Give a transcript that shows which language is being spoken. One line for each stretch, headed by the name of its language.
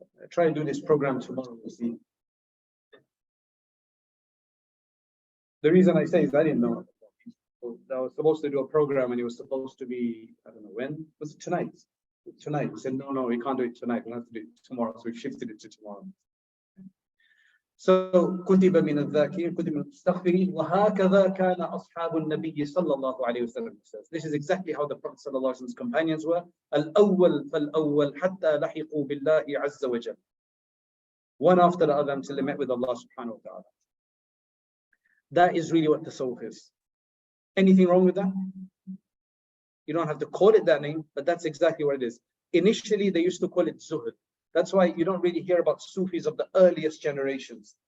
English: Try and do this program tomorrow, you see. The reason I say is I didn't know. I was supposed to do a program and it was supposed to be, I don't know when. Was it tonight? Tonight. We said, no, we can't do it tonight. We'll have to do it tomorrow. So we've shifted it to tomorrow.
Arabic: So, كتب من الذاكرين, كتب من المستغفرين, وهكذا كان أصحاب النبي صلى الله عليه وسلم.
English: This is exactly how the Prophet صلى الله عليه وسلم's companions were.
Arabic: الأول فالأول حتى لحقوا بالله عز وجل.
English: One after the other until they met with Allah subhanahu wa ta'ala. That is really what Tasawwuf is. Anything wrong with that? You don't have to call it that name, but that's exactly what it is. Initially, they used to call it Zuhud. That's why you don't really hear about Sufis of the earliest generations.